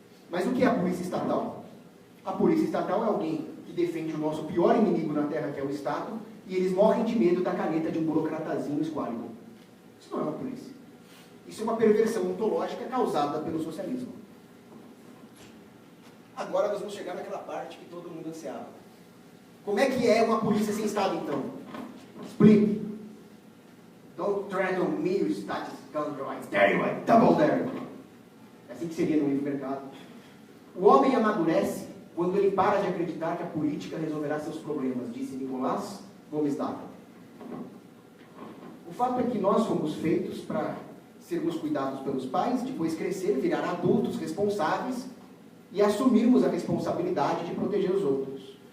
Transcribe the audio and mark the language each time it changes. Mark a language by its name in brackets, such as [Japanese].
[Portuguese] Mas o que é a polícia estatal? A polícia estatal é alguém que defende o nosso pior inimigo na Terra, que é o Estado, e eles morrem de medo da caneta de um burocratazinho esquálido. Isso não é uma polícia. Isso é uma perversão ontológica causada pelo socialismo. Agora nós vamos chegar naquela parte que todo mundo ansiava. Como é que é uma polícia sem Estado, então? Explique. [English] Don't tread on me, you status scoundrel. I dare you, I double dare you. [Portuguese] É assim que seria no livre mercado. O homem amadurece quando ele para de acreditar que a política resolverá seus problemas, disse Nicolás Gomes Dávila. O fato é que nós fomos feitos para sermos cuidados pelos pais, depois crescer, virar adultos responsáveis e assumirmos a responsabilidade de proteger os outros.